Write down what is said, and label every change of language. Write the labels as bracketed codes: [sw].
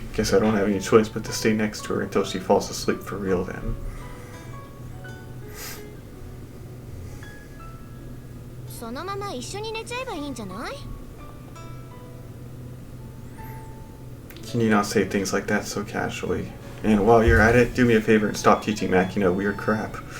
[en] Guess I don't have any choice but to stay next to her until she falls asleep for real then. [ja] そのまま一緒に寝ちゃえばいいんじゃない？ [en] Can you not say things like that so casually? And while you're at it, do me a favor and stop teaching Makina weird crap.